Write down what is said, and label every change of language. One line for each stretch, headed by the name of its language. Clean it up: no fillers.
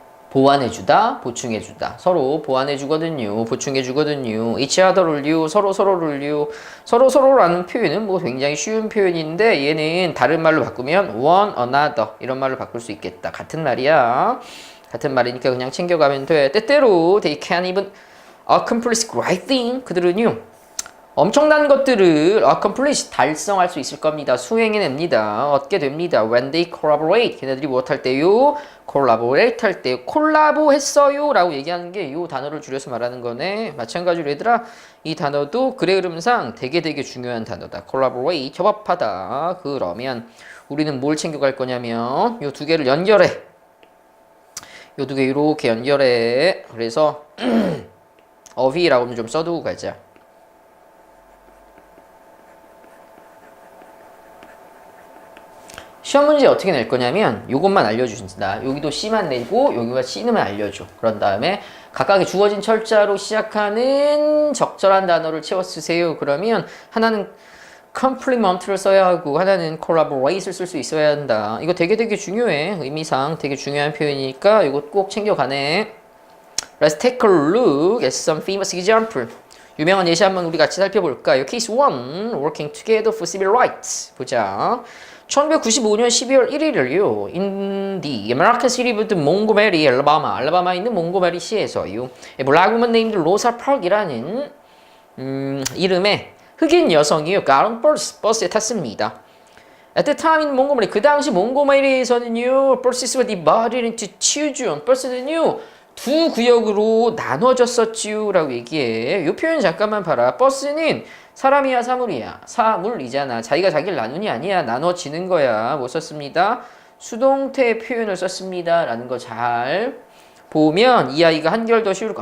Korean: 보완해주다, 보충해주다. 서로 보완해주거든요. 보충해주거든요. each other를요, 서로를요. 서로라는 표현은 뭐 굉장히 쉬운 표현인데 얘는 다른 말로 바꾸면 one another 이런 말로 바꿀 수 있겠다. 같은 말이야. 같은 말이니까 그냥 챙겨가면 돼. 때때로
English: they can even accomplish great thing.
Korean: 그들은요 엄청난 것들을 accomplish 달성할 수 있을 겁니다. 수행해냅니다. 얻게 됩니다.
English: When they collaborate.
Korean: 걔네들이 무엇 할 때요? collaborate 할 때 콜라보했어요 라고 얘기하는 게 이 단어를 줄여서 말하는 거네. 마찬가지로 얘들아 이 단어도 글의 흐름상 되게 중요한 단어다. collaborate 협업하다. 그러면 우리는 뭘 챙겨갈 거냐면 이 두 개를 연결해. 이 두 개 이렇게 연결해. 그래서 어휘라고는 좀 써두고 가자. 시험 문제 어떻게 낼 거냐면 요것만 알려주신다. 여기도 C만 내고 여기가 C는 알려줘. 그런 다음에 각각의 주어진 철자로 시작하는 적절한 단어를 채워 쓰세요. 그러면 하나는 complement를 써야 하고 하나는 collaborate를 쓸 수 있어야 한다. 이거 되게 중요해. 의미상 되게 중요한 표현이니까 이거 꼭 챙겨가네.
English: Let's take a look at some famous example.
Korean: 유명한 예시 한번 우리 같이 살펴볼까요?
English: Case 1, working together for civil rights.
Korean: 보자. 1995년 12월 1일을요,
English: in the American city of Montgomery,
Korean: 알라바마에 있는 몽고메리 시에서요,
English: a black woman named Rosa Parks
Korean: 이라는 이름의 흑인 여성이요, got 버스에 탔습니다.
English: At the time in Montgomery,
Korean: 그 당시 몽고메리에서는요,
English: buses were divided into two zones.
Korean: 버스는요, 두 구역으로 나눠졌었지요 라고 얘기해. 이 표현 잠깐만 봐라. 버스는 사람이야 사물이야? 사물이잖아. 자기가 자기를 나누니 아니야. 나눠지는 거야. 뭐 썼습니다? 수동태 표현을 썼습니다 라는 거 잘 보면 이 아이가 한결 더 쉬울 거.